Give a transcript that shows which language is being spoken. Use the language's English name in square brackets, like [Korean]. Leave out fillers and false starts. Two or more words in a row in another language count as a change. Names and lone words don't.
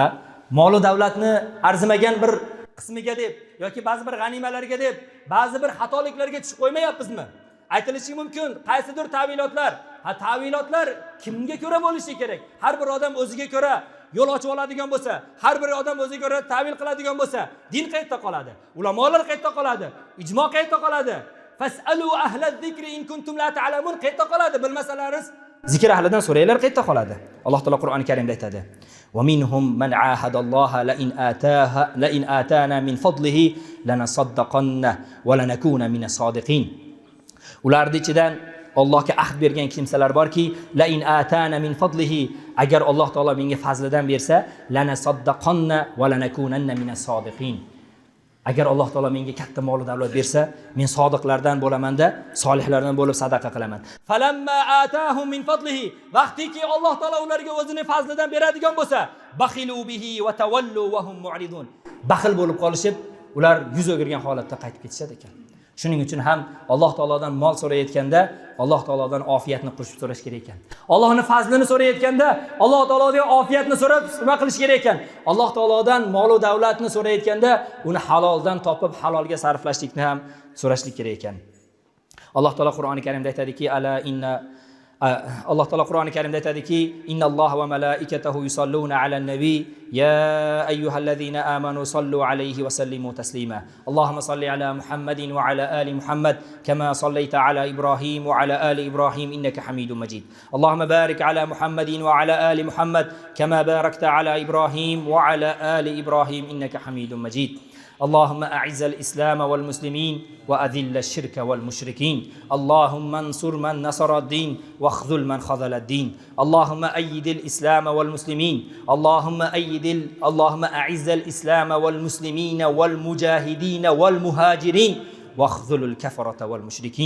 [Uzbek] Mol davlatni arzimagan bir qismiga deb yoki ba'zi bir g'animalarga deb, ba'zi bir xatoliklarga tushib qo'ymayapmizmi? Aytilishi mumkin, qaysidir ta'vilotlar, ta'vilotlar kimga ko'ra bo'lishi kerak? Har bir odam o'ziga ko'ra yo'l ochib oladigan bo'lsa, har bir odam o'ziga ko'ra ta'vil qiladigan bo'lsa, din qayerda qoladi? Ulamolar qayerda qoladi? Ijmo qayerda qoladi? [Arabic] فاسألوا أهل الذكر إن كنتم لا تعلمون [Uzbek] qayerda qoladi? Bilmasalaringiz zikr ahlidan so'ranglar, qayerda qoladi? Alloh taolo Qur'oni Karimda aytadi: [Arabic] "ومنهم من عاهد الله لئن آتانا من فضله لنصدقن ولنكونن من الصادقين." [Uzbek] Ularning ichidan Allohga ahd bergan kimsalar borki, [Arabic] لئن آتانا من فضله, [Uzbek] agar Alloh taolo menga fazlidan bersa, [Arabic] لنصدقن ولنكونن من الصادقين. [Uzbek] Agar Alloh taolo menga katta mol davlat bersa, men sodiqlardan bo'laman-da, solihlardan bo'lib sadaqa qilaman. [Arabic] فلما آتاهم من فضله, [Uzbek] vaqtiki Alloh taolo ularga o'zining fazlidan beradigan bo'lsa, [Arabic] بخلوا به وتولوا وهم معرضون. [Uzbek] Baxil bo'lib qolishib, ular yuz o'girgan holatda qaytib ketishadi ekan. Shuning uchun ham Alloh taolodan mol so'rayotganda, Alloh taolodan ofiyatni qo'shib so'rash kerak ekan. Allohning fazlini so'rayotganda, Alloh taolodan ofiyatni so'rab nima qilish kerak ekan? Alloh taolodan mol va davlatni so'rayotganda, uni haloldan topib halolga sarflashlikni ham so'rashlik kerak ekan. Alloh taolo Qur'oni Karimda aytadiki, [Arabic] Alloh taolo Qur'oni Karimda aytadiki, إن الله وملائكته يصلون على النبي يا أيها الذين آمنوا صلوا عليه وسلموا تسليما. اللهم صل على محمد وعلى آل محمد كما صليت على إبراهيم وعلى آل إبراهيم إنك حميد مجيد. اللهم بارك على محمد وعلى آل محمد كما باركت على إبراهيم وعلى آل إبراهيم إنك حميد مجيد. اللهم أعز الإسلام والمسلمين وأذل الشرك والمشركين. اللهم انصر من نصر الدين واخذل من خذل الدين. اللهم أيد الإسلام والمسلمين. اللهم أعز الإسلام والمسلمين والمجاهدين والمهاجرين واخذل الكفرة والمشركين.